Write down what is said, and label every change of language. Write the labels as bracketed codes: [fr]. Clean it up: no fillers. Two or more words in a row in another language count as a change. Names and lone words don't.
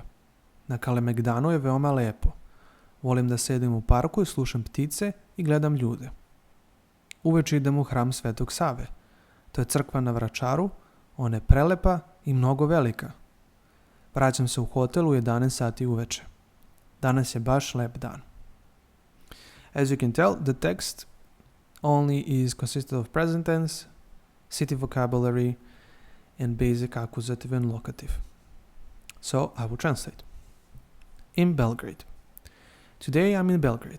[sr] Na Kalemegdanu je veoma lepo. Volim da sedim u parku i slušam ptice i gledam ljude. Uveče idem u hram Svetog Save. To je crkva na Vračaru, ona je prelepa i mnogo velika. Vraćam se u hotel u 11 sati uveče. Danas je baš lep dan. [en] As you can tell, the text only is consisted of present tense, city vocabulary, and basic accusative and locative. So I will translate. In Belgrade. Today I'm in Belgrade.